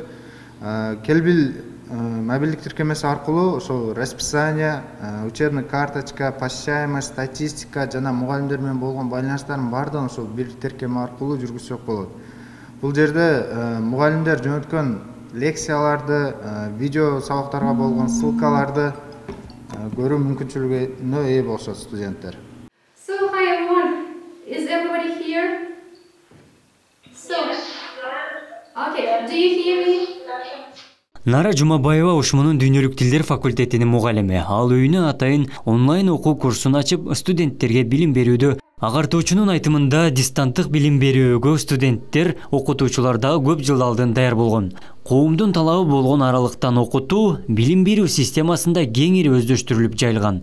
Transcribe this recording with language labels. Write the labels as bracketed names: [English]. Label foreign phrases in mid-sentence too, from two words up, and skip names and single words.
[Kyrgyz] Келбил мобилдик тиркемеси аркылуу ошол [Russian] расписание, учебный карточка, посещаемость, статистика [Kyrgyz] жана мугалимдер менен болгон байланыштардын баардыгын ошол бир тиркеме аркылуу жүргүзсөк болот. Бул жерде мугалимдер жөнөткөн лекцияларды, видео сабактарга болгон ссылкаларды көрүү мүмкүнчүлүгүнө ээ болушат студенттер. [English] So hi everyone, is everybody here? Okay, do you hear me? [Kyrgyz] Нара Жумабаева Ошмунун дүйнөлүк тилдер факультетинин мугалими. Ал үйүнө атайын онлайн окуу курсун ачып, студенттерге билим берүүдө. Агартуучунун айтымында дистанттык билим берүүгө студенттер окутуучулардан көп жыл алдын даяр болгон. Коомдун талабы болгон аралыктан окутуу билим берүү системасында кеңири өздөштүрүлүп жайылган.